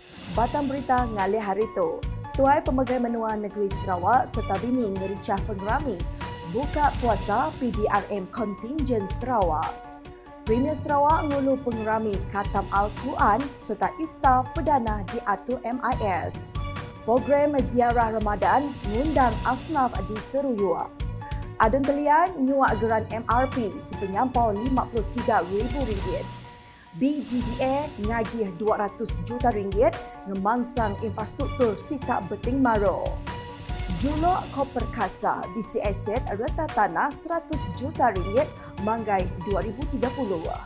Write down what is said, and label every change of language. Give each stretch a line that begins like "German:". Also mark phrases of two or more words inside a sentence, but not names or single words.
Iban: Batang berita ngalih hari tu. Tuai Pemegai Menua Negeri Sarawak serta bini ngericah pengerami buka puasa PDRM Kontingen Sarawak. Premier Sarawak ngulu pengerami khatam Al-Quran serta iftar perdana di Atul MIS. Program ziarah Ramadan ngundang asnaf di Seruyua. Adun telian nyuak geran MRP sepenyampau RM53,000. BDDA ngagih RM200 juta ngemansang infrastruktur sitak beting maro. Julok Kop Perkasa bisi aset reta tanah RM100 juta manggai 2030.